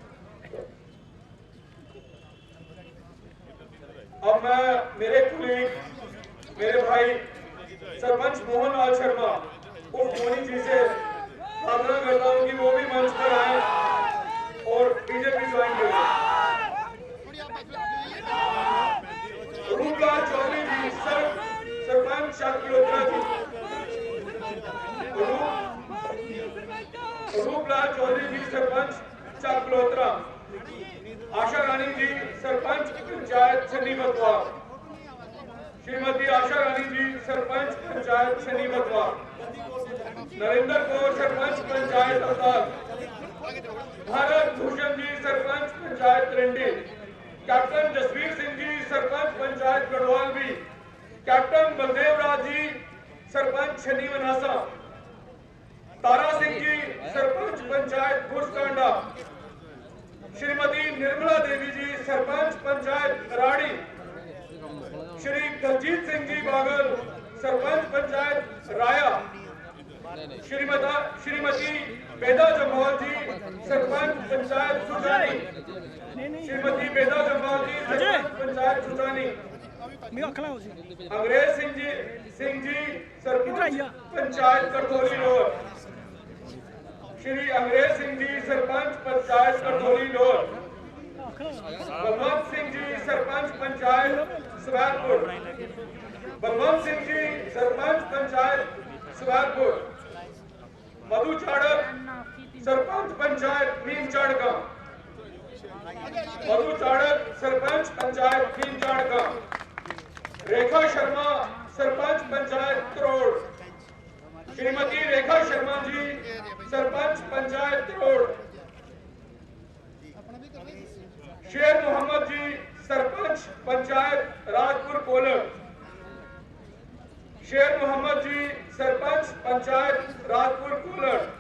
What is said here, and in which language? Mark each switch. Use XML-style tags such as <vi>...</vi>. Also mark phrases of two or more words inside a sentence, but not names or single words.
<hi>अब मैं मेरे कुलीग मेरे भाई सरपंच मोहन लाल शर्मा उर्फ मोनी जी से प्रार्थना करता हूं कि वो भी मंच पर आए और बीजेपी ज्वाइन करें। रूपलाल चौधरी जी सरपंच शाहपुरा जी, रूपलाल चौधरी जी सरपंच चाकलोत्रा, आशा रानी जी सरपंच पंचायत छन्नी बतवा, श्रीमती आशा रानी जी सरपंच पंचायत छन्नी बतवा, नरेंद्र कौर सरपंच पंचायत अवतार, भारत भूषण जी सरपंच पंचायत रेंडी, कैप्टन जसवीर सिंह जी सरपंच पंचायत गढ़वाल भी, कैप्टन बलदेव राज जी सरपंच छन्नी मनासा, तारा सिंह जी सरपंच पंचायत गुरसकांडा, श्रीमती निर्मला देवी जी सरपंच पंचायत राड़ी, श्री दलजीत सिंह जी बागल सरपंच पंचायत राया, श्रीमती बेदा जम्वाल जी सरपंच पंचायत सुजानी, श्रीमती बेदा जम्वाल जी सरपंच पंचायत सुजानी, अंग्रेज सिंह जी सरपंच पंचायत करतोली रोड, श्री अंग्रेज सिंह जी सरपंच पंचायत करतोली रोड, बलवंत सिंह जी सरपंच पंचायत सवारपुर, बलवंत सिंह जी सरपंच पंचायत सवारपुर, मधु चाड़क सरपंच पंचायत नीम चाड़का, मधु चाड़क सरपंच पंचायत नीम चाड़का, रेखा शर्मा सरपंच पंचायत त्रोड़, श्रीमती रेखा शर्मा जी सरपंच पंचायत त्रोड़, शेर मोहम्मद जी सरपंच पंचायत राजपुर कोलर, शेर मोहम्मद जी सरपंच पंचायत राजपुर कोलर,</hi>